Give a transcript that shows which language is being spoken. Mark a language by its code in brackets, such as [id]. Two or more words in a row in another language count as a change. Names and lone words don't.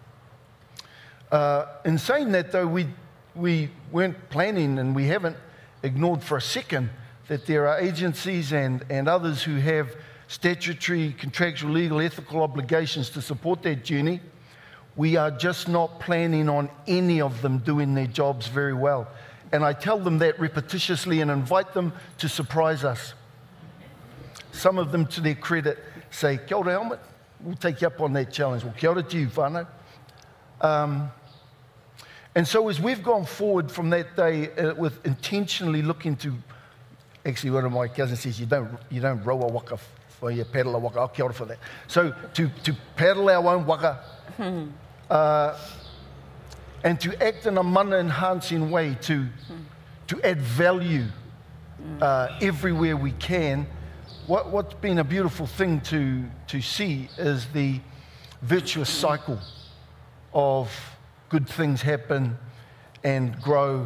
[en] In saying that, though, we weren't planning, and we haven't ignored for a second, that there are agencies and others who have statutory, contractual, legal, ethical obligations to support that journey. We are just not planning on any of them doing their jobs very well. And I tell them that repetitiously and invite them to surprise us. Some of them, to their credit, say, [mi] kia ora, [en] Helmut, we'll take you up on that challenge. Well, [mi] kia ora [en] to you, Whānau. And so as we've gone forward from that day with intentionally looking to, actually one of my cousins says, you don't row a waka, or you paddle a waka. Oh, [mi] kia ora [en] for that. So to paddle our own waka, and to act in a mana-enhancing way, to add value everywhere we can. What's been a beautiful thing to see is the virtuous cycle of good things happen and grow.